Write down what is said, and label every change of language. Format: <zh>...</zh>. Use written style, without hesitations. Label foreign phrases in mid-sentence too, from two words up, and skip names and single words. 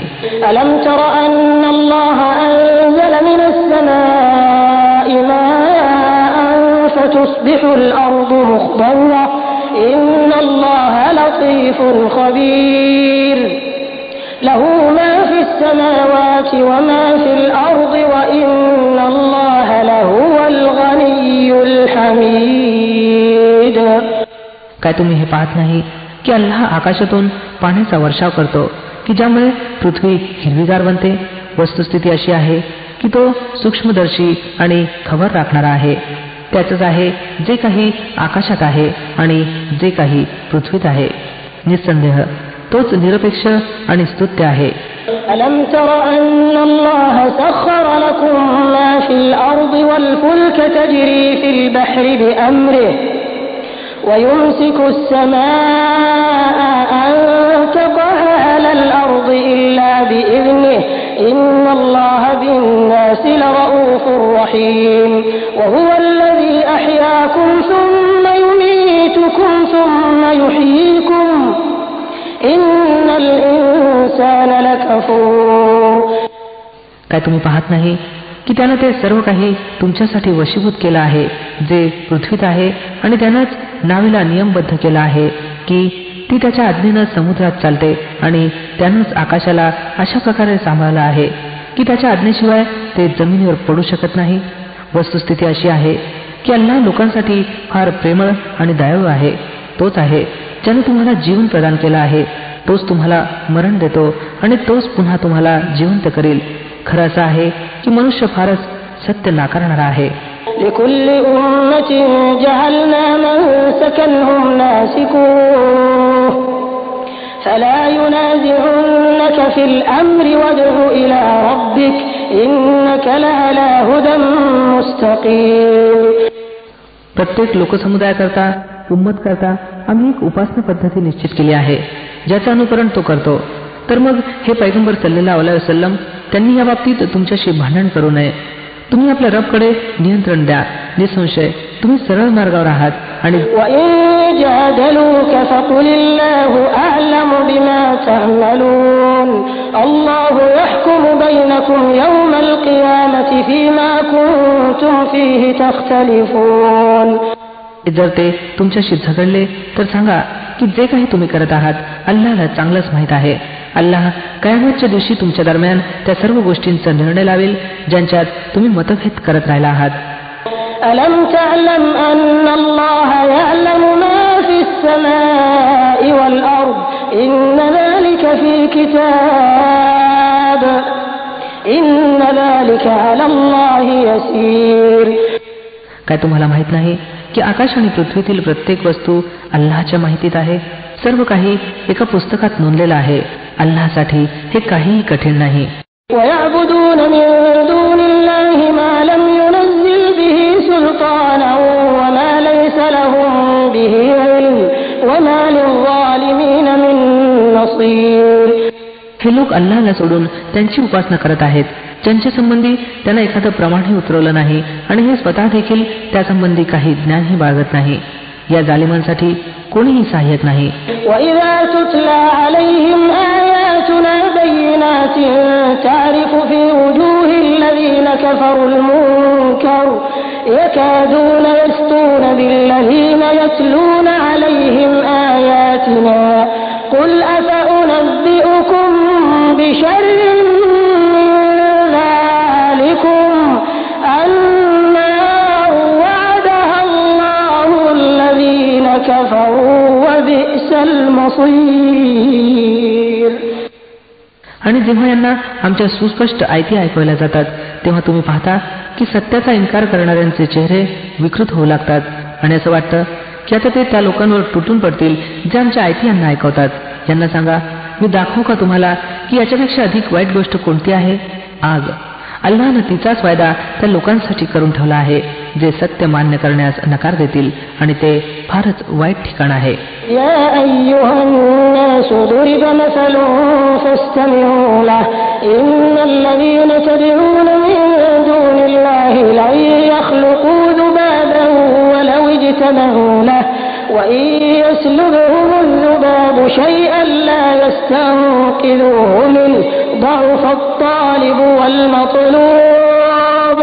<ar>ألم تر أن الله أنزل من السماء ماء فتصبح الأرض مخضرة إن الله لطيف خبير له ما في السماوات وما في الأرض وإن الله لهو الغني الحميد.</ar> <mr>काय तुम्ही हे पाहत नाही की अल्लाह आकाशातून पाण्याचा वर्षाव करतो की ज्यामुळे पृथ्वी हिरवीगार बनते. वस्तुस्थिती अशी आहे की तो सूक्ष्मदर्शी आणि खबर राखणारा आहे. त्याचंच आहे जे काही आकाशात आहे आणि जे काही पृथ्वीत आहे. निसंदेह तोच निरपेक्ष आणि स्तुत्य आहे.</mr> <ar>ألم تر أن الله سخر لكم ما في الأرض والفلك تجري في البحر بأمره ويمسك السماء أن تقع على الأرض إلا بإذنه إن الله بالناس لرؤوف رحيم وهو الذي أحياكم ثم يميتكم ثم يحييكم إن الإنسان لكفور.</ar> <mr>काय तुम्ही पाहत नाही की त्यानं ते सर्व काही तुमच्यासाठी वशीभूत केलं आहे जे पृथ्वीत आहे, आणि त्यानंच नावेला नियमबद्ध केला आहे की ती त्याच्या आज्ञेनं समुद्रात चालते, आणि त्यानंच आकाशाला अशा प्रकारे सांभाळलं आहे की त्याच्या आज्ञेशिवाय ते जमिनीवर पडू शकत नाही. वस्तुस्थिती अशी आहे की अल्लाह लोकांसाठी फार प्रेमळ आणि दयाळू आहे. तोच आहे ज्याने तुम्हाला जीवन प्रदान केलं आहे, तोच तुम्हाला मरण देतो आणि तोच पुन्हा तुम्हाला जिवंत करील. खरं असं आहे की मनुष्य फारच सत्य नाकारणारा आहे.</mr> <ar>لكل أمة جعلنا منسكا هم ناسكوه فلا ينازعنك في الأمر وادع إلى ربك إنك لعلى هدى مستقيم.</ar> <mr>प्रत्येक लोकसमुदायाकरता उम्मत करता आम्ही एक उपासना पद्धती निश्चित केली आहे ज्याचं अनुकरण तो करतो. तर मग हे पैगंबर</mr> <ar>صلى الله عليه وسلم</ar> <mr>त्यांनी या बाबतीत तुमच्याशी भांडण करू नये. तुम्ही आपल्या रबकडे नियंत्रण द्या. निसंशय तुम्ही सरळ मार्गावर आहात. आणि जर ते तुमच्याशी झगडले तर सांगा की जे काही तुम्ही करत आहात अल्लाहला चांगलंच माहीत आहे. अल्लाह कयामतच्या दिवशी तुमच्या दरम्यान त्या सर्व गोष्टींचा निर्णय लावेल ज्यांच्यात तुम्ही मतभेद करत राहिला आहात.</mr> <ar>ألم تعلم أن الله يعلم ما في السماء والأرض إن ذلك في كتاب إن ذلك على الله يسير.</ar> <mr>काय तुम्हाला माहित नाही की आकाश आणि पृथ्वीतील प्रत्येक वस्तू अल्लाहच्या माहितीत आहे? सर्व काही एका पुस्तकात नोंदलेलं आहे. अल्लाहसाठी हे काहीही कठीण नाही.</mr> <ar>ويعبدون من دون الله ما لم ينزل به سلطانا وما ليس لهم به علم وما للظالمين من نصير.</ar> <mr>हे लोक अल्लाहला सोडून त्यांची उपासना करत आहेत ज्यांच्या संबंधी त्यांना एखादं प्रमाणही उतरवलं नाही आणि हे स्वतः देखील त्यासंबंधी काही ज्ञानही बाळगत नाही. या जालिमांसाठी कोणीही सहाय्यक नाही.</mr> <ar>وإذا تتلى عليهم آياتنا بينات تعرف في وجوه الذين كفروا المنكر يكادون يسطون بالذين يتلون عليهم آياتنا قل أفأنبئكم بشر من ذلكم النار وعدها الله الذين كفروا وبئس المصير.</ar> <mr>आणि जेव्हा यांना आमच्या सुस्पष्ट आयती ऐकवल्या जातात तेव्हा तुम्ही पाहता की सत्याचा इन्कार करणाऱ्यांचे चेहरे विकृत होऊ लागतात आणि असं वाटतं की आता ते त्या लोकांवर तुटून पडतील जे आमच्या आयती यांना ऐकवतात. यांना सांगा, मी दाखवू का तुम्हाला की याच्यापेक्षा अधिक वाईट गोष्ट कोणती आहे? आग. अल्लाहनं तिचाच वायदा त्या लोकांसाठी करून ठेवला आहे जे सत्य मान्य करण्यास नकार देतील आणि ते फारच वाईट ठिकाण आहे.</mr> <ar>يا أيها الناس ضرب مثل فاستمعوا له إن الذين تدعون من دون الله لا يخلقوا ذبابا ولو اجتمعوا له وإن يسلبهم الذباب شيئا لا يستنقذوه منه ضعف الطالب والمطلوب.</ar>